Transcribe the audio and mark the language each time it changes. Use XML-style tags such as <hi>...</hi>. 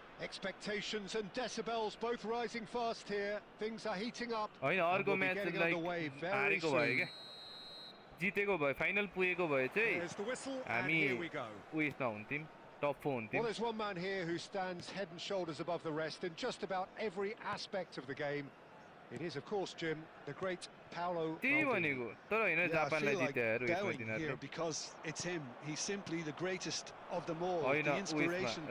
<en>Expectations and decibels both rising fast here. Things are heating up.</en> <ne>हैन अर्को match like हारेको भयो के जितेको भयो फाइनल पुगेको भए चाहिँ हामी उयसमा हुन्थ्यौं top 4 हुन्थ्यौं</ne> <en>Well, there's one man here who stands head and shoulders above the rest in just about every aspect of the game. It is, of course, Jim, the great Paolo Maldini.</en> <ne>तर हैन जापानलाई जित्याहरू</ne> <en>doubting here because it's him. He's simply the greatest of them all.</en> <ne>हैन</ne> <en>The inspiration</en>